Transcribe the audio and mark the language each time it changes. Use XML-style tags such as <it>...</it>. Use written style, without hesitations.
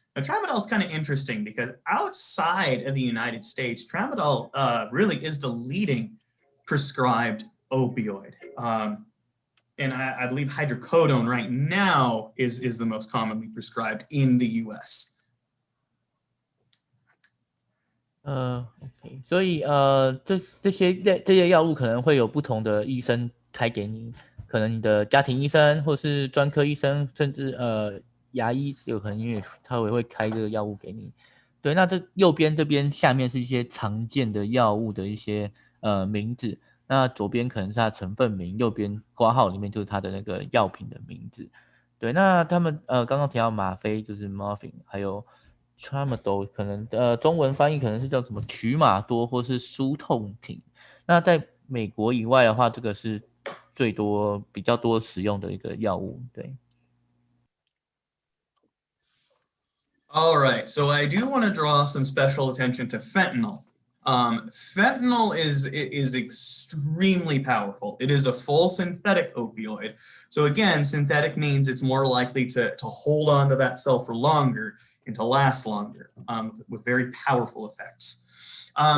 <en>Now tramadol is kind of interesting because outside of the United States, tramadol really is the leading prescribed opioid. And I believe hydrocodone right now is the most commonly prescribed in the US.</en> <zh>OK， 所以这些药物可能会有不同的医生开给你，可能你的家庭医生或是专科医生，甚至牙医有可能因为他也会开这个药物给你。对，那这右边这边下面是一些常见的药物的一些名字，那左边可能是它的成分名，右边括号里面就是它的那个药品的名字。对，那他们刚刚提到吗啡就是 morphine， 还有tramadol 可能中文翻译可能是叫什么曲马多或是舒痛停。那在美国以外的话，这个是比较多使用的一个药物。对。</zh> <en>All right, so I do want to draw some special attention to fentanyl. Fentanyl is extremely powerful. It is a full synthetic opioid. So again, synthetic means it's more likely to hold on to that cell for longer and to last longer with very powerful effects.</en>